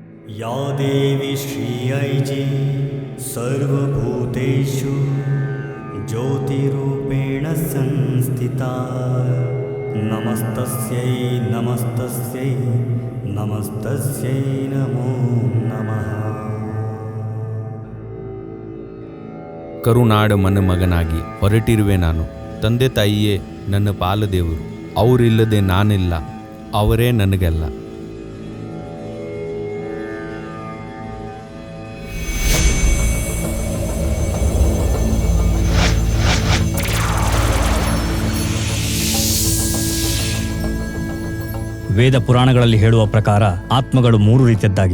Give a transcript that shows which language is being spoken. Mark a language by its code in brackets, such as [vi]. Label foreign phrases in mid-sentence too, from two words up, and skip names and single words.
[sa] या देवी श्रियैजी सर्वभूतेषु ज्योतिरूपेण संस्थिता नमस्तस्यै नमस्तस्यै नमस्तस्यै नमो नमः. [kn] ಕರುನಾಡ ಮನ ಮಗನಾಗಿ ಹೊರಟಿರುವೆ ನಾನು. ತಂದೆ ತಾಯಿಯೇ ನನ್ನ ಪಾಲದೇವರು. ಅವರಿಲ್ಲದೆ ನಾನಿಲ್ಲ, ಅವರೇ ನನಗೆಲ್ಲ. ವೇದ ಪುರಾಣಗಳಲ್ಲಿ ಹೇಳುವ ಪ್ರಕಾರ ಆತ್ಮಗಳು 3 ರೀತಿಯದ್ದಾಗಿವೆ.